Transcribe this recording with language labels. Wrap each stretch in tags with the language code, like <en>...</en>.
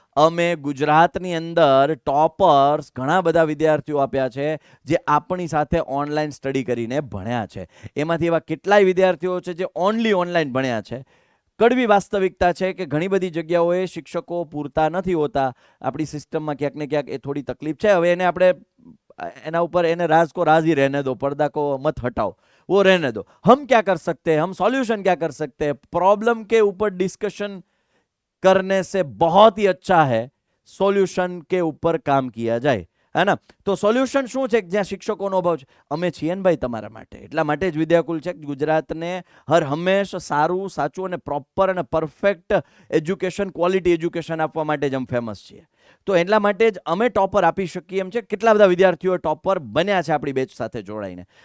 <gu>અમે ગુજરાતની અંદર ટોપર્સ ઘણા બધા વિદ્યાર્થીઓ આપ્યા છે જે આપણી સાથે ઓનલાઈન સ્ટડી કરીને ભણ્યા છે. એમાંથી એવા કેટલાય વિદ્યાર્થીઓ છે જે ઓનલી ઓનલાઈન ભણ્યા છે. કડવી વાસ્તવિકતા છે કે ઘણી બધી જગ્યાઓએ શિક્ષકો પૂરતા નથી હોતા. આપણી સિસ્ટમમાં ક્યાંક ને ક્યાંક એ થોડી તકલીફ છે. હવે એને આપણે એના ઉપર એને</gu> <hi>રાज को राज ही रहने दो, पर्दा को मत हटाओ, वो रहने दो. हम क्या कर सकते हैं, हम सॉल्यूशन क्या कर सकते हैं. प्रॉब्लम के ऊपर डिस्कशन करने से बहुत ही अच्छा है सोल्यूशन के ऊपर काम किया जाए, है ना.</hi> <gu>તો સોલ્યુશન શું છે જ્યાં શિક્ષકોનો અભાવ છે. અમે છીએ ને ભાઈ તમારા માટે. એટલા માટે જ વિદ્યાકુલ છે ગુજરાતને હર હંમેશ સારું, સાચું અને પ્રોપર અને પરફેક્ટ એજ્યુકેશન, ક્વોલિટી એજ્યુકેશન આપવા માટે જ અમે ફેમસ છીએ. તો એટલા માટે જ અમે ટોપર આપી શકીએ એમ છે. કેટલા બધા વિદ્યાર્થીઓ ટોપર બન્યા છે આપણી બેચ સાથે જોડાઈને.</gu>